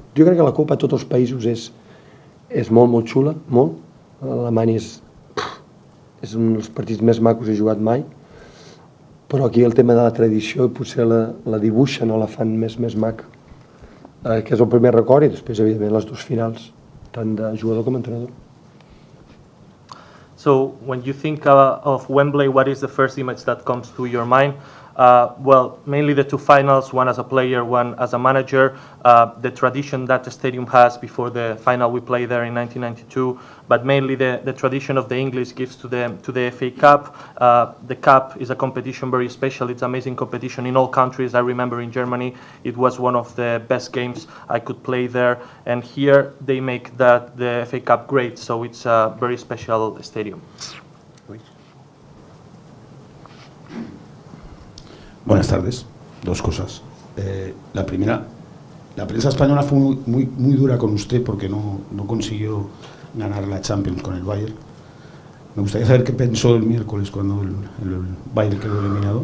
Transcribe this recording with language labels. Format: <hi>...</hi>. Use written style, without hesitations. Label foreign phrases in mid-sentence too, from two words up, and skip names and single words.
<ca>Jo crec que la Copa a tots els països és molt xula, molt. Alemanya és un dels partits més macos que he jugat mai, però aquí el tema de la tradició potser la dibuixen o la fan més maca, que és el primer record, i després evidentment les 2 finals, tant de jugador com entrenador.</ca> <en>So when you think of Wembley, what is the first image that comes to your mind? Well, mainly the 2 finals, one as a player, one as a manager, the tradition that the stadium has before the final we played there in 1992, but mainly the tradition of the English gives to the FA Cup. The Cup is a competition very special. It's an amazing competition in all countries. I remember in Germany, it was one of the best games I could play there, and here they make the FA Cup great, so it's a very special stadium.</en> <es>Buenas tardes. 2 cosas. La primera, la prensa española fue muy dura con usted porque no consiguió ganar la Champions con el Bayern. Me gustaría saber qué pensó el miércoles cuando el Bayern quedó eliminado.</es>